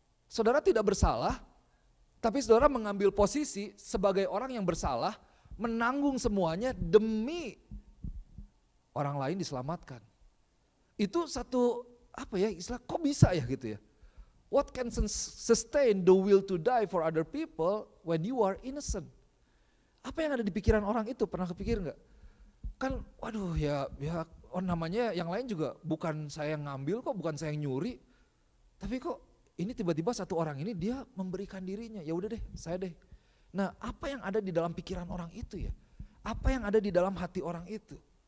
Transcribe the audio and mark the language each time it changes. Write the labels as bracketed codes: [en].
[id] Saudara tidak bersalah, tapi saudara mengambil posisi sebagai orang yang bersalah, menanggung semuanya demi orang lain diselamatkan. Itu satu istilah kok bisa ya gitu ya. [en] What can sustain the will to die for other people when you are innocent? [id] Apa yang ada di pikiran orang itu, pernah kepikir nggak? Kan waduh namanya yang lain juga bukan saya yang ngambil kok, bukan saya yang nyuri. Tapi kok ini tiba-tiba satu orang ini dia memberikan dirinya, ya udah deh saya deh. Nah apa yang ada di dalam pikiran orang itu ya? Apa yang ada di dalam hati orang itu?